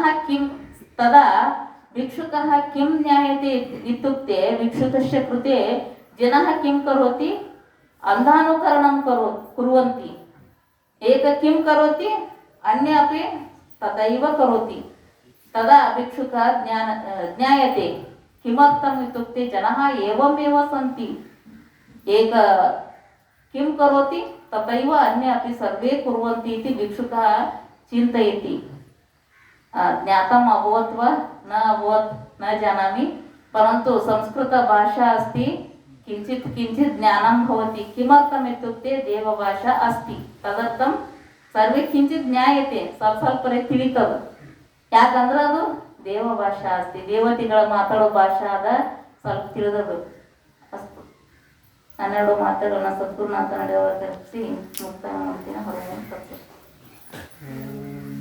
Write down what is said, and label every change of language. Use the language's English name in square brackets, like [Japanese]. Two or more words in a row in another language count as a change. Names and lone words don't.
[Sanskrit] किं तदा भिक्षुकः किं ज्ञायते इत्युक्ते भिक्षुकस्य कृते जनाः किं करोति अन्धानुकरणं कुर्वन्ति एक किं करोति अन्य अपि तथैव करोति तदा भिक्षुकः ज्ञायते किमर्थम् इत्युक्ते जनाः एवमेव सन्ति एक किं करोति तथैव अन्य अपि सर्वे कुर्वन्ति इति भिक्षुकः चिन्तयति ज्ञातम् अभवत् वा न अभवत् न जानामि परन्तु संस्कृतभाषा अस्ति किञ्चित् ज्ञानं भवति किमर्थम् इत्युक्ते देवभाषा अस्ति तदर्थं सर्वे किञ्चित् ज्ञायते स्वल्परे [Kannada] ತಿಳಿತದ ಯಾಕಂದ್ರೆ ಅದು ದೇವಭಾಷಾ [Sanskrit] अस्ति [Kannada] ದೇವತೆಗಳ ಮಾತಾಡೋ ಭಾಷಾ ಅದ ಸ್ವಲ್ಪ ತಿಳಿದದು ಅಷ್ಟು 12 ಮಾತುಗಳನ್ನ ಸದ್ಗುರುನಾಥ ನಡೆಯುವ ಮುಕ್ತಾಯ ಮಾಡ್ತೀನಿ ಹೊರಗೆ